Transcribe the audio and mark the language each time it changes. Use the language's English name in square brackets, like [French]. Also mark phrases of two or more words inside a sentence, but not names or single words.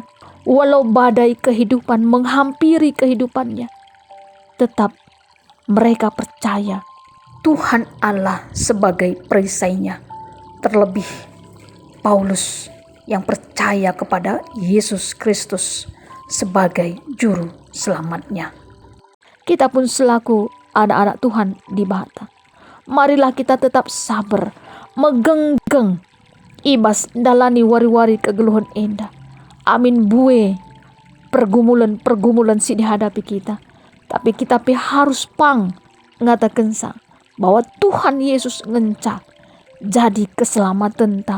[Indonesian] Walau badai kehidupan menghampiri kehidupannya, tetap mereka percaya Tuhan Allah sebagai perisainya. Terlebih Paulus yang percaya kepada Yesus Kristus sebagai juru selamatnya. Kita pun selaku anak-anak Tuhan di Bata, marilah kita tetap sabar, [Batak Karo] megenggeng ibas dalani wari-wari kegeluhan enda. Amin bue pergumulan-pergumulan si dihadapi kita. [Indonesian] Tapi kita harus pang ngatakan bahwa Tuhan Yesus ngenca jadi keselamatan ta.